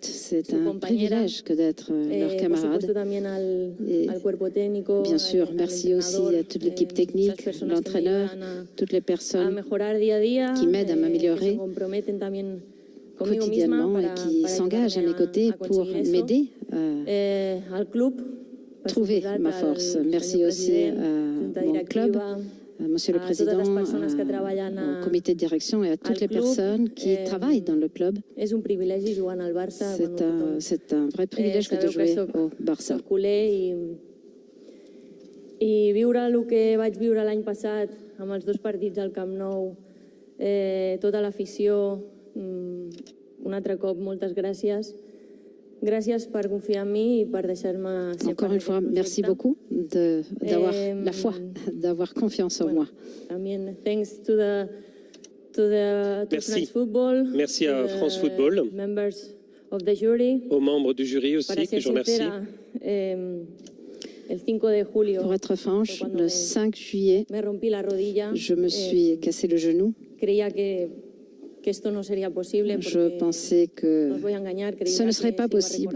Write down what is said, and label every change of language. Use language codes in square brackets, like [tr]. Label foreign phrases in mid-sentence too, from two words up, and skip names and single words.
[fr] C'est un privilège que d'être leur camarade. Et bien sûr, merci aussi à toute l'équipe technique, l'entraîneur, toutes les personnes qui m'aident à m'améliorer quotidiennement et qui s'engagent à mes côtés pour m'aider trouvé ma force. Merci aussi à mon club, à Monsieur le Président, au comité de direction et à toutes les personnes qui travaillent dans le club. C'est un vrai privilège de jouer au Barça. [ca] I viure el que vaig viure l'any passat amb els 2 partits al Camp Nou, tota l'afició, un altre cop, moltes gràcies. Gràcies per confiar en mi i per deixar-me ser [fr] Encore une fois, merci beaucoup d'avoir la foi, d'avoir confiance en moi. [en] También thanks to France Football. Merci à France Football. Members of the jury. [fr] Aux membres du jury aussi, que je remercie. Pour être franche, le 5 juillet, je me suis cassé le genou. Je pensais que ce ne serait pas possible.